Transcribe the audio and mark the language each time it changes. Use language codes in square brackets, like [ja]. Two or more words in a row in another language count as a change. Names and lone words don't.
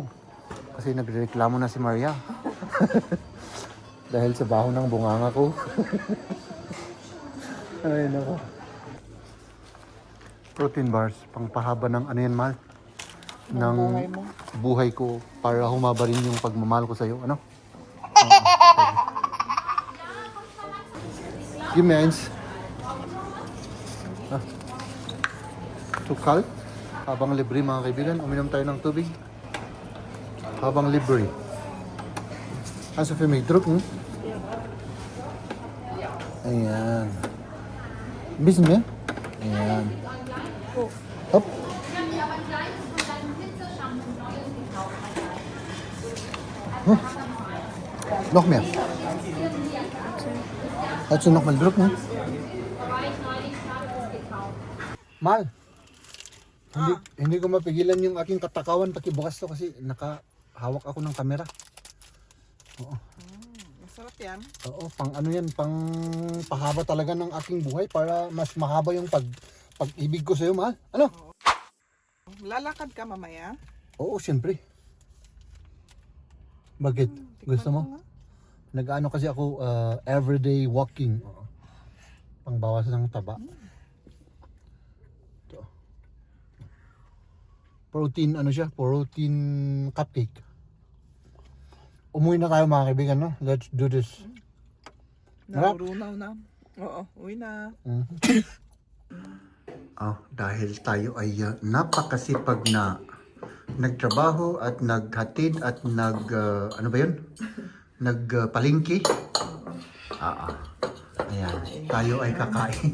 [tl] Kasi nagreklamo na si Maria. Dahil sa baho ng bunganga ko. Ay, nako. Protein bars, pangpahaba ng ano yan, mahal? Ng buhay mo. buhay ko para humaba rin yung pagmamahal ko sa'yo. Ano? [en] Give me eins. [tl] Ah. Tukal. Habang libre mga kaibigan, uminom tayo ng tubig. Habang libre. [de] Also für mich drücken. Ayan. Ein bisschen mehr. [tl] Ayan. Hopp. Huh. [de] Noch mehr. Kannst du noch mal drücken? Mal. [tl] Hindi ko mapigilan yung aking katakawan pakibukas to kasi nakahawak ako ng kamera. Oo. Masarap yan. Oo, pang ano yan, pang pahaba talaga ng aking buhay para mas mahaba yung pag-ibig ko sa'yo, mahal. Ano? Lalakad ka mamaya. Oo, siyempre. Bakit? Gusto mo? Nag-ano kasi ako, [en] everyday walking. [tl] Oo. Pangbawas ng taba. Ito. Protein, ano siya? Protein cupcake. Umuwi na tayo mga kaibigan, no? [en] Let's do this. [tl] Narurunaw na. Oo, uwi na. Dahil tayo ay napakasipag na nagtrabaho at naghatid at ano ba yun? Nagpalingki. Ayan, tayo ay kakain.